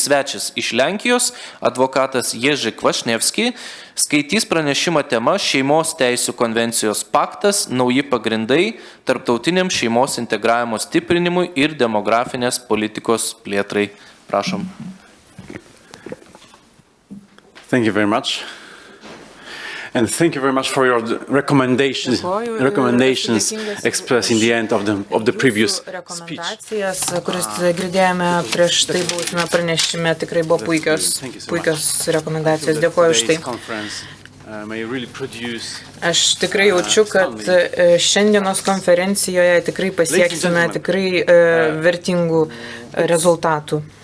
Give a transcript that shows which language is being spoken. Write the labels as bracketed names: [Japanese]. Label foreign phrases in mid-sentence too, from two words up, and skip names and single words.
[Lithuanian] svečias iš Lenkijos, advokatas Jerzy Kwaśniewski, skaitys pranešimą tema Šeimos teisių konvencijos paktas, nauji pagrindai tarptautiniam šeimos integravimo stiprinimui ir demografinės politikos plėtrai. Prašom. [English] Thank you very much. And thank you very much for your recommendations expressed in the end of the previous speech. [Lithuanian] Rekomendacijas, kuris girdėjome prieš tai būtume pranešime, tikrai buvo puikios rekomendacijos. Dėkuoju už tai. Aš tikrai jaučiu, kad šiandienos konferencijoje tikrai pasieksime tikrai vertingų rezultatų.